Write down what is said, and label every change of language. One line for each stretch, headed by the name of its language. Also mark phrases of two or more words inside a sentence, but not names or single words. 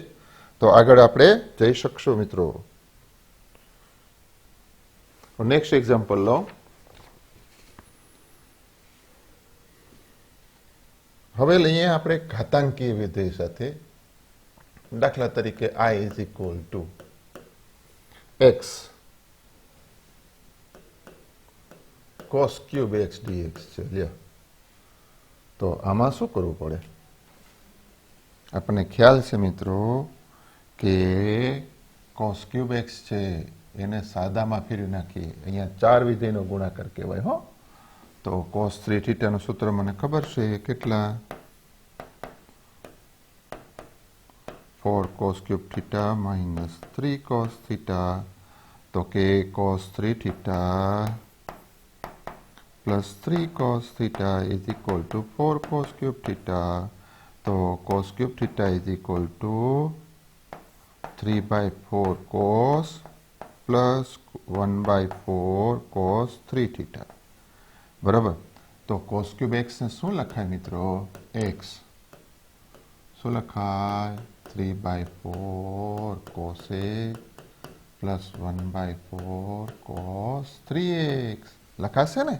Gujarati: તો આગળ આપણે જઈ શકશું મિત્રો.
English: next example
Gujarati: લો. હવે લઈએ આપણે ઘાતાંકીય વિધેય સાથે. દાખલા તરીકે
English: I is equal to x cos cube x dx છે.
Gujarati: લ્યો, તો આમાં શું કરવું પડે? આપણને ખ્યાલ છે મિત્રો કે
English: cos cube x
Gujarati: છે એને સાદામાં ફેરવી નાખીએ. અહીંયા 4 વિધેયનો ગુણાકાર કહેવાય. હો, તો cos 3 થીટાનું સૂત્ર મને ખબર છે. કેટલા?
English: 4 cos cube theta minus 3 cos theta.
Gujarati: તો કે
English: cos 3 theta plus 3 cos theta is equal to 4 cos cube theta. तो cos cube theta is equal to 3/4 cos plus 1/4 cos 3 theta बराबर।
Gujarati: तो
English: cos cube x
Gujarati: ને શું લખાય મિત્રો x શું લખાય
English: 3/4 cos x plus 1/4 cos 3x
Gujarati: લખાશે ને।